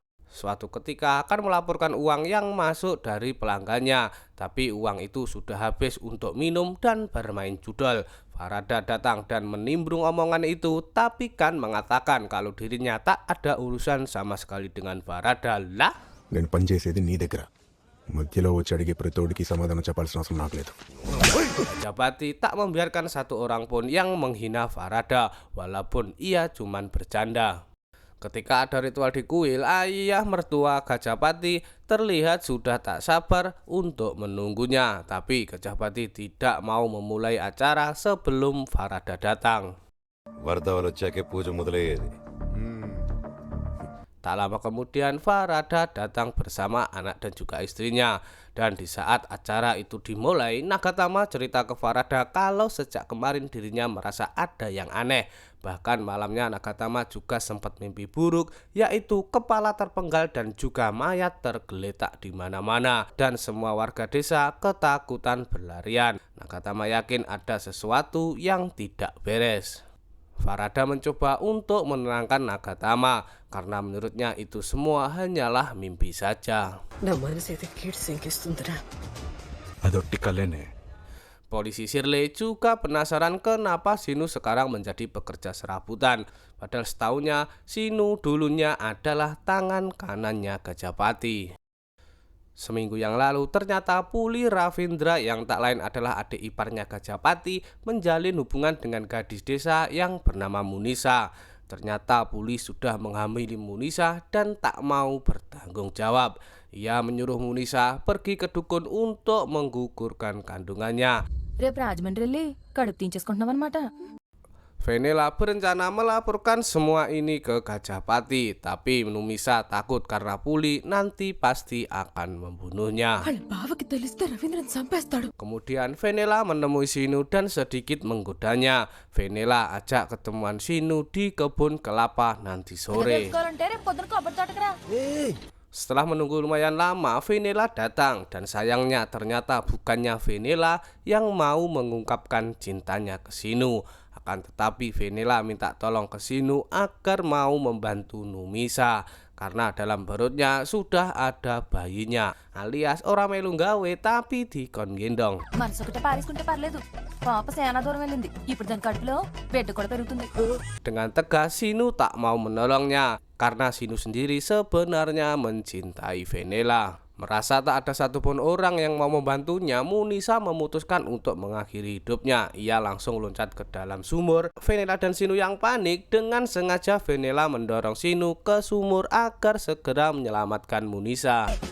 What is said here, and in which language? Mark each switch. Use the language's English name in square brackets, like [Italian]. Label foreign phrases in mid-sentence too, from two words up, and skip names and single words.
[Indonesian] Suatu ketika akan melaporkan uang yang masuk dari pelanggannya, tapi uang itu sudah habis untuk minum dan bermain judol. Farada datang dan menimbrung omongan itu, tapi kan mengatakan kalau dirinya tak ada urusan sama sekali dengan Farada. Lah, [Telugu] నేను పనిచేసేది నీ దగ్గర. మధ్యలో వచ్చి అడిగే ప్రతోడికి సమాధానం చెప్పాల్సిన అవసరం నాకు లేదు. [Indonesian] Gajah Pati tak membiarkan satu orang pun yang menghina Farada, walaupun ia cuman bercanda. Ketika ada ritual di kuil, ayah mertua Gajahpati terlihat sudah tak sabar untuk menunggunya. Tapi Gajahpati tidak mau memulai acara sebelum Farada datang. [Telugu] వరద వచ్చాకే పూజ మొదలయ్యేది. [Indonesian] Tak lama kemudian Farada datang bersama anak dan juga istrinya. Dan di saat acara itu dimulai, Nagatama cerita ke Farada kalau sejak kemarin dirinya merasa ada yang aneh. Bahkan malamnya Nagatama juga sempat mimpi buruk, yaitu kepala terpenggal dan juga mayat tergeletak di mana-mana. Dan semua warga desa ketakutan berlarian. Nagatama yakin ada sesuatu yang tidak beres. Farada mencoba untuk menenangkan Nagatama karena menurutnya itu semua hanyalah mimpi saja. [Telugu] నా మనసు అయితే కీడు శంకిస్తుందిరా. అదొట్టి కలేనే. [Indonesian] Polisi Shirley juga penasaran kenapa Sinu sekarang menjadi pekerja serabutan. Padahal setahunya Sinu dulunya adalah tangan kanannya Gajahpati. Seminggu yang lalu ternyata Puli Ravindra yang tak lain adalah adik iparnya Gajahpati menjalin hubungan dengan gadis desa yang bernama Munisa. Ternyata Puli sudah menghamili Munisa dan tak mau bertanggung jawab. Ia menyuruh Munisa pergi ke dukun untuk menggugurkan kandungannya. [Telugu] రేపు రాజమండ్రి వెళ్ళి కడుపు తీయించేసుకుంటున్నాం అనమాట. [Indonesian] Venela berencana melaporkan semua ini ke Gajahpati, tapi Numisa takut karena Puli nanti pasti akan membunuhnya. [Telugu] వాళ్ళ బావకి తెలిస్తే రవీంద్రన్ చంపేస్తాడు. [Indonesian] Kemudian Venela menemui Sinu dan sedikit menggodanya. Venela ajak ketemuan Sinu di kebun kelapa nanti sore. [Telugu] తెలుసుకోవాలంటే రేపు పొద్దున కొబ్బరి తోటకు రా. [Indonesian] Setelah menunggu lumayan lama, Venela datang dan sayangnya ternyata bukannya Venela yang mau mengungkapkan cintanya ke Sinu. Akan tetapi Venela minta tolong ke Sinu agar mau membantu Numisa karena dalam perutnya sudah ada bayinya, alias orang [Javanese] melu gawe tapi dikon gendong. [Telugu] మనసు ఒకటే పారేసుకుంటే పర్లేదు. పాప సేనా దూరం వెళ్ళింది. ఇప్పుడు దాని కడుపులో బిడ్డ కూడా పెరుగుతుంది. [Indonesian] Dengan tegas Sinu tak mau menolongnya karena Sinu sendiri sebenarnya mencintai Venela. Merasa tak ada satupun orang yang mau membantunya, Munisa memutuskan untuk mengakhiri hidupnya. Ia langsung loncat ke dalam sumur. Venela dan Sinu yang panik, dengan sengaja Venela mendorong Sinu ke sumur agar segera menyelamatkan Munisa.